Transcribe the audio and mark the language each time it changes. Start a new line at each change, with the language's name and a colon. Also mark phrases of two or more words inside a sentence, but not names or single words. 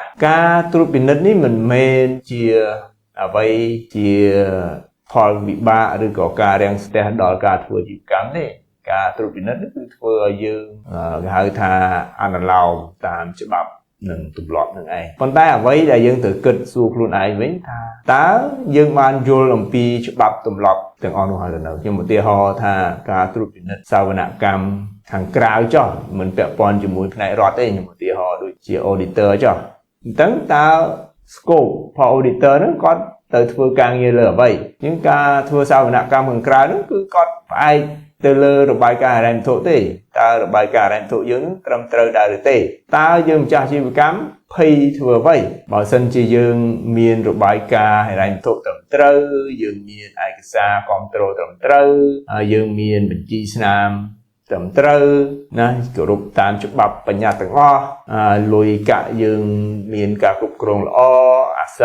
Khmer: ការត្រួតពិនិត្យនេះមិនមែនជាអ្វីជាផលវិបាកឬក៏ការរាំងស្ទះដល់ការធ្វើអាជីវកម្មទេការត្រួតពិនិត្យនេះគឺធ្វើឲ្យយើងគេហៅថាអនុលោមតាមច្បាប់និងទម្លាប់នឹងឯងប៉ុន្តែអ្វីដែលយើងត្រូវគិតសួរខ្លួនឯងវិញថាតើយើងបានយល់អំពីច្បាប់ទម្លាប់ទាំងអស់នោះហើយទៅនៅខ្ញុំឧទាហរណ៍ថាការត្រួតពិនិត្យសាវនកម្មខាងក្រៅចុះមិនពាក់ ព័ន្ធជាមួយផ្នែករដ្ឋទេខ្ញុំឧទាហរណ៍ដូចជា auditor ចុះអញ្ចឹងតើ
English: scope for auditor
Khmer: ហ្នឹងគាត់ទៅធ្វើការងារលើអ្វីអញ្ចឹងការ ធ្វើសាវនកម្មខាងក្រៅហ្នឹងគឺគាត់ផ្អែកទៅលើរបាយការណ៍ហិរញ្ញវត្ថុទេតើរបាយការណ៍ហិរញ្ញវត្ថុយើងត្រឹមត្រូវដែរឬទេតើយើងម្ចាស់អាជីវកម្មភ័យធ្វើអ្វីបើសិនជាយើងមានរបាយការណ៍ហិរញ្ញវត្ថុត្រឹមត្រូវយើងមានឯកសារគាំទ្រត្រឹមត្រូវហើយយើងមានបញ្ជីស្នាមត្រឹមត្រូវណាគោរពតាមច្បាប់បញ្ញត្តិទាំងអស់លុយកាក់យើងមានការគ្រប់គ្រងល្អអាសិត